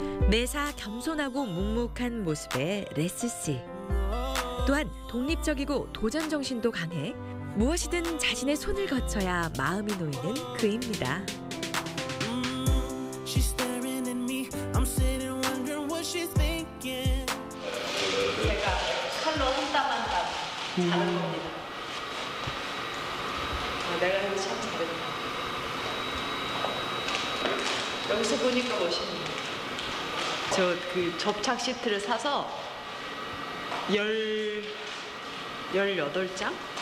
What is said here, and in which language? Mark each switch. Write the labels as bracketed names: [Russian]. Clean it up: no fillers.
[Korean] 매사 겸손하고 묵묵한 모습의 레스 씨. 또한 독립적이고 도전 정신도 강해 무엇이든 자신의 손을 거쳐야 마음이 놓이는 그입니다. [English] She's staring at me. I'm sitting wondering what she's thinking. [Korean] 제가 칼로 한 땀 한 땀 잘하는 겁니다. 내가 이거 참 잘했다. 여기서 보니까 멋있네요. 저 그 접착 시트를 사서 18장?